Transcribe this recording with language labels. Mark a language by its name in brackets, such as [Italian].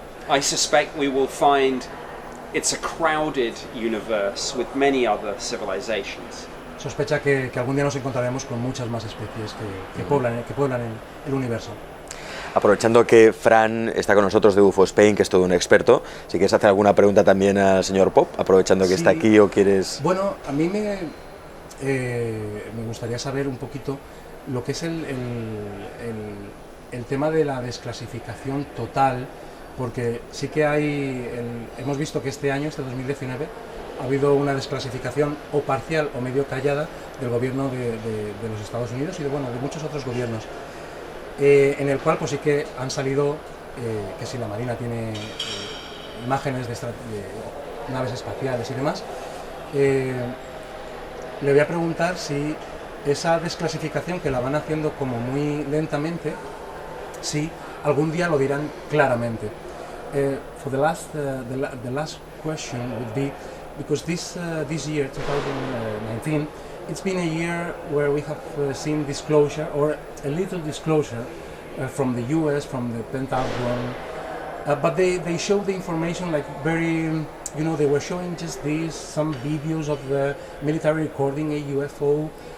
[English] I suspect we will find it's a crowded universe with many other civilizations. [Spanish] Sospecha que algún día nos encontraremos con muchas más especies que pueblan el universo. Aprovechando que Fran está con nosotros de UFO Spain, que es todo un experto, si quieres hacer alguna pregunta también al señor Pope, aprovechando que está aquí, o quieres... Bueno, a mí me gustaría saber un poquito lo que es el tema de la desclasificación total, porque sí que hemos visto que este año, este 2019, ha habido una desclasificación o parcial o medio callada del gobierno de los Estados Unidos y de muchos otros gobiernos, en el cual pues sí que han salido que si la Marina tiene imágenes de naves espaciales y demás. Le voy a preguntar si esa desclasificación, que la van haciendo como muy lentamente, si algún día lo dirán claramente. [English] For the last question would be, because this year, 2019, it's been a year where we have seen disclosure, or a little disclosure, from the US, from the Pentagon, but they show the information like very, they were showing just some videos of the military recording a UFO.